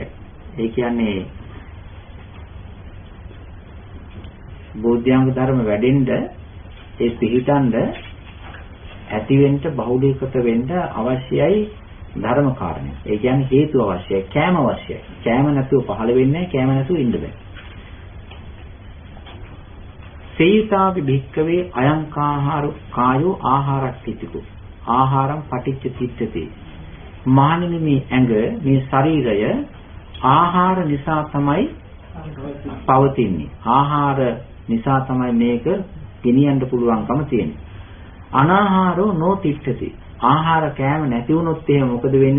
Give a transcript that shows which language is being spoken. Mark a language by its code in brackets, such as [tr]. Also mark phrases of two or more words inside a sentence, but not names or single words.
[si] ඒ කියන්නේ බෝධිහාංග ධර්ම වැඩෙන්න ඒ පිළිටඬ ඇතිවෙන්න බහුලීකృత වෙන්න අවශ්‍යයි ධර්ම කාරණේ. ඒ කියන්නේ හේතු අවශ්‍යයි, කෑම අවශ්‍යයි. කෑම නැතුව පහළ වෙන්නේ නැහැ, කෑම නැතුව ඉන්න බෑ. [pi] සේයිතාවි භික්කවේ අයං කායෝ ආහාරක්ඛිතිකෝ ආහාරම් පටිච්ච තිට්ඨති. [si] මානිනේ මේ ඇඟ, මේ ශරීරය ආහාර නිසා තමයි පවතින්නේ. ආහාර නිසා තමයි මේක ගෙනියන්න පුළුවන්කම තියෙන්නේ. [pi] අනාහාරෝ නොතිට්ඨති. [si] ආහාර කෑම නැති වුණොත් එහෙම මොකද වෙන්නේ?